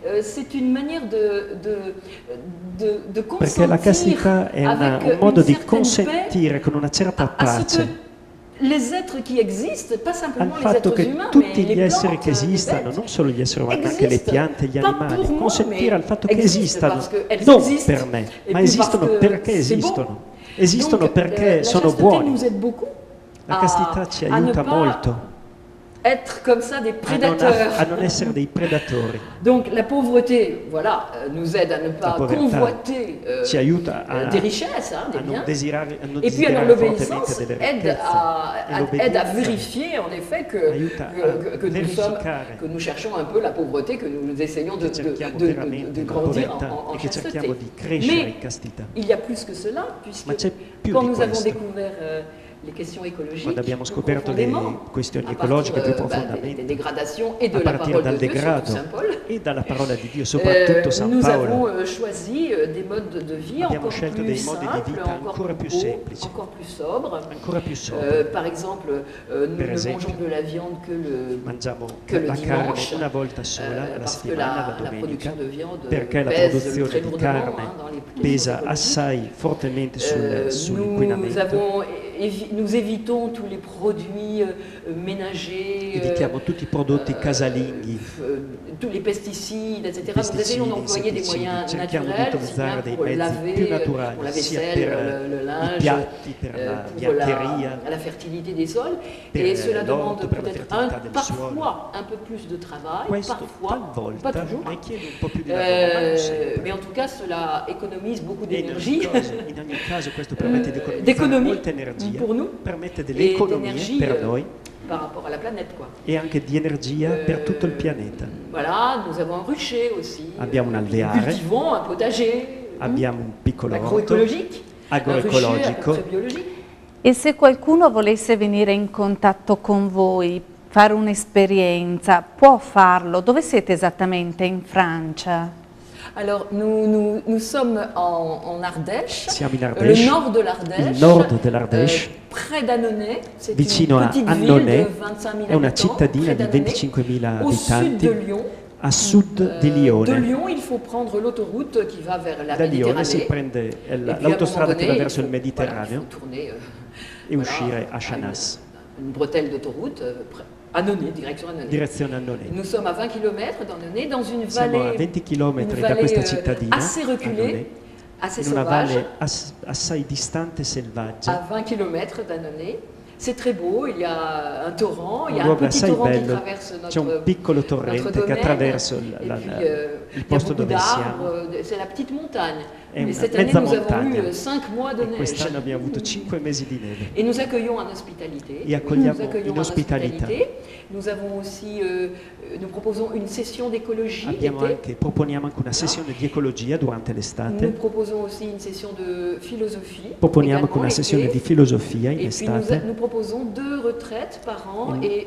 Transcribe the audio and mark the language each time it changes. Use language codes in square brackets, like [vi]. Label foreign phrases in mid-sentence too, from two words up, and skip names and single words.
[it] Perché la castità è un modo di consentire con una certa pace al fatto che tutti gli esseri che esistano, non solo gli esseri umani, ma anche le piante e gli animali, consentire al fatto che esistano, non per me, ma esistono perché esistono perché sono buoni. La castità ci aiuta molto [fr] être comme ça des prédateurs. [it] A non essere dei predatori. [fr] Donc la pauvreté, voilà, nous aide à ne pas convoiter des richesses, des biens. Et puis alors l'obéissance aide à vérifier en effet que nous cherchons un peu la pauvreté, que nous essayons de grandir en chasteté. Mais il y a plus que cela, puisque quand nous avons découvert le questions ecologiques, [it] quando abbiamo scoperto le questioni ecologiche più profondamente, a partire dal degrado e dalla parola di Dio, soprattutto San [fr] nous [it] Paolo, [fr] avons choisi des modes de vie [it] abbiamo [fr] encore [it] scelto [fr] plus [it] dei modi di [fr] simples, [it] vita ancora più semplici, [fr] encore plus sobres. [it] ancora più sobri. [fr] Par exemple, nous ne mangeons de la viande [it] Mangiamo [fr] que le [it] la carne [fr] dimanche, [it] una volta sola alla [fr] parce que [it] settimana, la [fr] la [it] domenica, [fr] production de viande [it] perché la [fr] pèse [it] produzione [fr] très [it] di [fr] lourdement [it] carne [fr] dans les prix [it] pesa [fr] écologiques. [it] assai fortemente sull'inquinamento. [fr] Nous évitons tous les produits ménagers, [it] Evitiamo tutti i prodotti casalinghi, [fr] tous les pesticides, etc. Nous essayons d'employer des moyens naturels, aussi bien pour laver, pour la vaisselle, le linge, pour la fertilité des sols. Et cela demande peut-être parfois un peu plus de travail, parfois, pas toujours. Mais en tout cas, cela économise beaucoup d'énergie. [it] In ogni caso questo permette di economizzare molta energia, [fr] pour nous, [it] permette delle economie per noi [fr] par rapport à la planète, quoi. [it] E anche di energia per tutto il pianeta. [fr] Voilà, nous avons un rucher aussi. [it] Abbiamo un alveare. [fr] Cultivons un potager. [it] Abbiamo un piccolo orto agroecologico. E se qualcuno volesse venire in contatto con voi, fare un'esperienza, può farlo? Dove siete esattamente in Francia? [fr] Alors, nous sommes en Ardèche, [it] Siamo in Ardèche, [fr] le nord de l'Ardèche, [it] il nord dell'Ardèche, [fr] près d'Annonay, c'est [it] vicino [fr] une [it] a [fr] petite [it] Annonay, [fr] ville de 25 000 [it] è una [fr] habitants, [it] cittadina di 25.000 abitanti, [fr] au sud de Lyon. [it] a sud di Lione. [fr] De Lyon, il faut prendre l'autoroute qui va vers la [it] Da Lione [fr] Méditerranée. [it] si prende l'autostrada che va verso il Mediterraneo e uscire a Chanas. [fr] Une bretelle d'autoroute, Annonay, [it] direzione Annonay. [fr] Nous sommes à 20 km d'Annonay, dans une [it] Siamo a [fr] vallée, [it] 20 km da questa cittadina, [fr] assez reculée, [it] Annonay, [fr] assez [it] in una [fr] sauvage, [it] valle assai distante e selvaggia. [fr] à 20 km d'Annonay. C'est très beau, il y a un torrent, il y a un [it] un luogo [fr] petit [it] assai [fr] torrent qui [it] bello, [fr] traverse [it] c'è un piccolo torrente che attraversa il posto dove siamo. [fr] C'est la petite montagne. [it] È [fr] Mais [it] una [fr] cette année, [it] mezza [fr] nous avons [it] montagna. [fr] eu 5 mois de [it] E [fr] neige. [it] quest'anno abbiamo avuto 5 mesi di neve. [fr] Et nous accueillons en hospitalité. [it] E accogliamo in ospitalità. [fr] Nous avons aussi, nous proposons une session d'écologie l'été. [it] Proponiamo anche una sessione di ecologia durante l'estate. [fr] Nous proposons aussi une session de philosophie. [it] Proponiamo anche una sessione di filosofia in [fr] Et puis [it] estate. [fr] nous proposons 2 retraites par an et